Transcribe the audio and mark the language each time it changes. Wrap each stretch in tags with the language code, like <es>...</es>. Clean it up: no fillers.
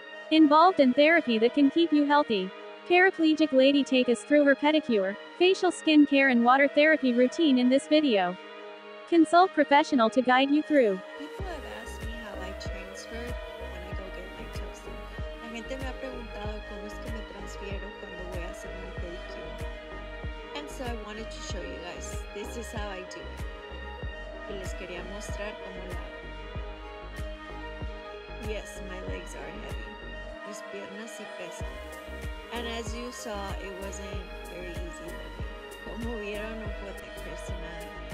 <en>Involved in therapy that can keep you healthy. Paraplegic lady take us through her pedicure, facial skin care and water therapy routine in this video. Consult professional to guide you through. People have asked me how I transferred when I go get my toes done.</en> <es>La gente me ha preguntado cómo es que me transfiero cuando voy a hacer mi pedicure.</es> <en>And so I wanted to show you guys. This is how I do it.</en> <es>Y les quería mostrar cómo lo hago.</es> <en>Yes, my legs are heavy.</en> <es>Mis piernas sí pesan.</es> <en>And as you saw, it wasn't very easy for me.</en> <es>Como vieron, no fue tan personal.</es>